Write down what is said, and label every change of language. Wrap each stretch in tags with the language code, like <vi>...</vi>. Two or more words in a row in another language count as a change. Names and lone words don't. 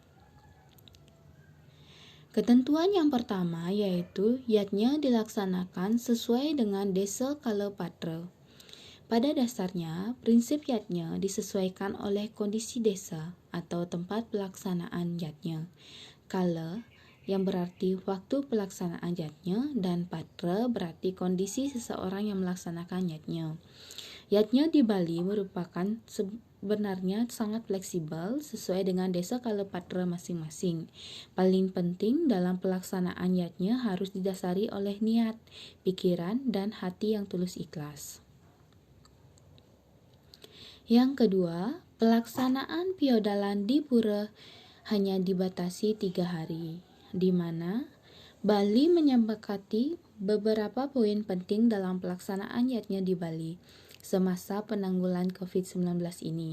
<id>Ketentuan yang pertama yaitu yatnya dilaksanakan sesuai dengan Desa Kalapatra. Pada dasarnya, prinsip yatnya disesuaikan oleh kondisi desa atau tempat pelaksanaan yatnya. Kala yang berarti waktu pelaksanaan yatnya dan patra berarti kondisi seseorang yang melaksanakan yatnya. Yatnya di Bali merupakan sebenarnya sangat fleksibel sesuai dengan desa kalapatra masing-masing. Paling penting dalam pelaksanaan yatnya harus didasari oleh niat, pikiran, dan hati yang tulus ikhlas. Yang kedua, pelaksanaan piodalan di pura hanya dibatasi 3 hari, di mana Bali menyepakati beberapa poin penting dalam pelaksanaan yatnya di Bali semasa penanggulan COVID-19 ini.</id>